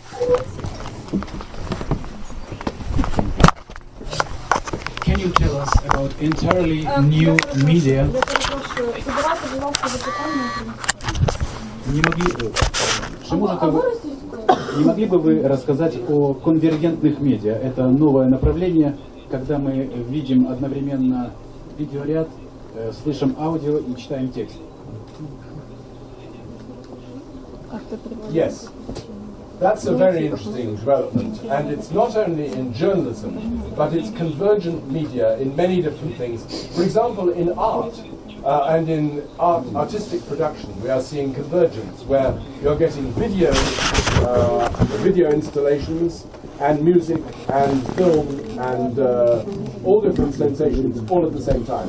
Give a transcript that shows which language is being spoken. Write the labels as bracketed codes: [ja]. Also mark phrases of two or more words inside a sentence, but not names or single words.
[en] Can you tell us about about entirely new media. [uk] Я перепрошую, задавайте, будь ласка, запитання. [ru] Не могли бы вы рассказать о конвергентных медиа? Это новое направление, когда мы видим одновременно видеоряд, слышим аудио и читаем текст. [en] Yes, that's a very interesting development, and it's not only in journalism, but it's convergent media in many different things. For example, in art and in artistic production, we are seeing convergence, where you're getting video installations, and music, and film, and all different sensations all at the same time.